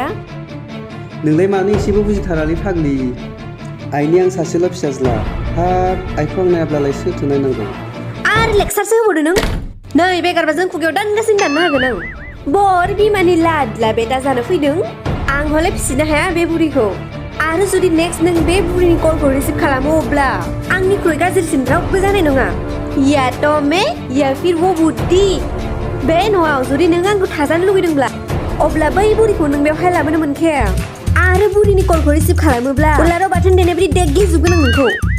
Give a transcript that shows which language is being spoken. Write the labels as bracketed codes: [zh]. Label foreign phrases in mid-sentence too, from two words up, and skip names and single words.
[brx] नोंलाय मानो एसेबो बुजिथारालै फाग्लि आइनि आं सासेल' फिसाज्ला हाब आइखौ आं नायाब्लालाय सोरथो नायनांगौ आरो लेक्सारसो होबावदो नों नै बे गारबाजों खुगायाव दानगासिनो दाननो हागोन आं बर बिमानि लादला बेटा जानो फैदों आं हले फिसिनो हाया बे बुरिखौ आरो जुदि नेक्स्ट नों बे बुरिनि कलखौ रिसिभ खालामो अब्ला आंनिख्रुइ गाज्रिसिन रावबो जानाय नङा [hi] या तो मैं या फिर वो [brx] बुद्धि बे न'आव जुदि नों आंखौ थाजानो लुगैदोंब्ला अब्ला बै बुरिखौ नों बेवहाय लाबोनो मोनखाया आरो बुरिनि कलखौ रिसिभ खालामोब्ला उलाराव बाथोन देनाय बायदि देग्लिजोबगोन आं नोंखौ